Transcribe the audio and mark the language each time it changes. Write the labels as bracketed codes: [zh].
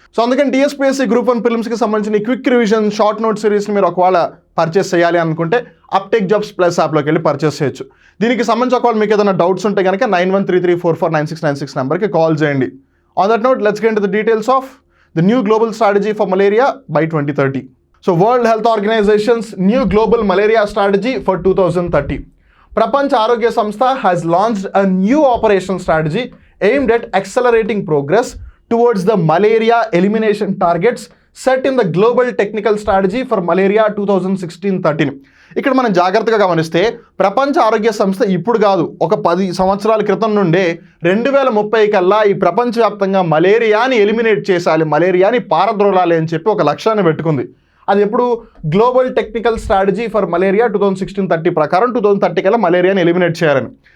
[te] So అందుకని TSPSC group 1 ప్రిలిమ్స్కి సంబంధించిన quick revision short note సిరీస్ని మీరు ఒకవేళ పర్చేస్ చేయాలి అనుకుంటే అప్టేక్ జాబ్స్ ప్లస్ యాప్లోకి వెళ్ళి పర్చేస్ చేయొచ్చు. దీనికి సంబంధించి ఒకవేళ మీకు ఏదైనా డౌట్స్ ఉంటే కనుక 9133449696 నెంబర్కి కాల్ చేయండి. [en] On that note, let's get into the details of the new global strategy for malaria by 2030. So World Health Organization's new global malaria strategy for 2030. Prapanch Arogya Samstha has launched a new operation strategy aimed at accelerating progress towards the malaria elimination targets set in the global technical strategy for malaria 2016-13. [te] ఇక్కడ మనం జాగ్రత్తగా గమనిస్తే ప్రపంచ ఆరోగ్య సంస్థ ఇప్పుడు కాదు, ఒక 10 సంవత్సరాల క్రితం నుండే 2030 కల్లా ఈ ప్రపంచవ్యాప్తంగా మలేరియాని ఎలిమినేట్ చేసాలి, మలేరియాని పారద్రోలాలి అని చెప్పి ఒక లక్ష్యాన్ని పెట్టుకుంది. అది ఎప్పుడు? Global technical strategy for malaria 2016-30 ప్రకారం 2030 కల్లా మలేరియాని ఎలిమినేట్ చేయాలని.